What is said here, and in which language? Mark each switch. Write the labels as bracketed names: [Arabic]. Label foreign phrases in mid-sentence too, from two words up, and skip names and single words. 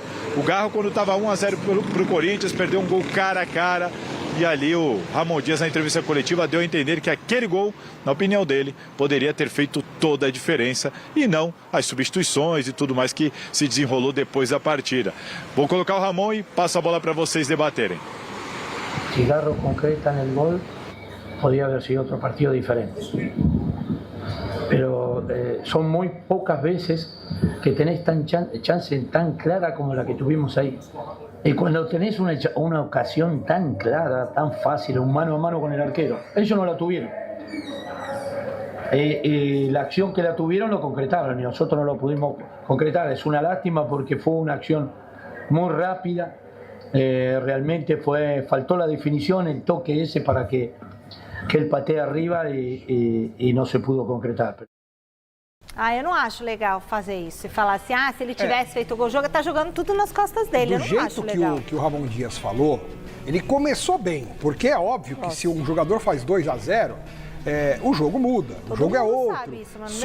[Portuguese] O Garro, quando estava 1-0 para o Corinthians, perdeu um gol cara a cara. E ali o Ramon Dias, na entrevista coletiva, deu a entender que aquele gol, na opinião dele, poderia ter feito toda a diferença e não as substituições e tudo mais que se desenrolou depois da partida. Vou colocar o Ramon e passo a bola para vocês debaterem. [Spanish] Si Garro concreta en el gol, podría haber sido otro partido diferente. Pero son muy pocas veces que tenés chance tan clara como la que tuvimos ahí. Y cuando tenés una ocasión tan clara, tan fácil, un mano a mano con el arquero, ellos no la tuvieron. La acción que la tuvieron lo concretaron y nosotros no lo pudimos concretar. Es una lástima porque fue una acción muy rápida. Realmente faltó la definición, el toque ese para que ele patee arriba [Portuguese] e não [Spanish] se pudo concretar. [Portuguese] Eu não acho legal fazer isso e falar assim, se ele tivesse feito o gol, tá jogando tudo nas costas dele. Eu não acho legal. Do jeito que o Ramon Dias falou, ele começou bem, porque é óbvio que se um jogador faz 2-0, o jogo muda, o jogo é outro. Sabe isso, mas não